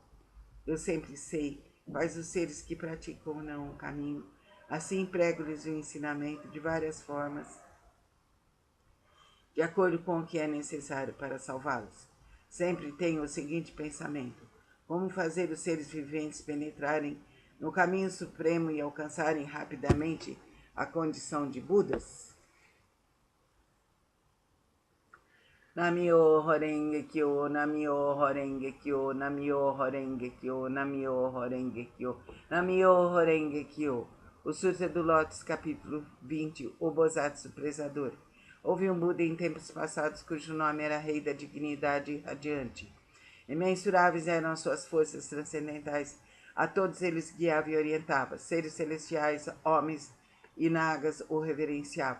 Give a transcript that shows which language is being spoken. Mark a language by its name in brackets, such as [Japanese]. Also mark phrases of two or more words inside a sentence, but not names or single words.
[Portuguese] Eu sempre sei quais os seres que praticam ou não o caminho, assim prego-lhes o ensinamento de várias formas, de acordo com o que é necessário para salvá-los. Sempre tenho o seguinte pensamento: como fazer os seres viventes penetrarem no caminho supremo e alcançarem rapidamente a condição de Budas? [Japanese] 南無妙法蓮華経、南無妙法蓮華経、南無妙法蓮華経、南無妙法蓮華経、南無妙法蓮華経. [Portuguese] O Sutra do Lótus, capítulo 20, o Bosatsu Prezador. Houve um Buda em tempos passados cujo nome era Rei da Dignidade Radiante. Imensuráveis eram as suas forças transcendentais. A todos eles guiava e orientava. Seres celestiais, homens e nagas o reverenciavam.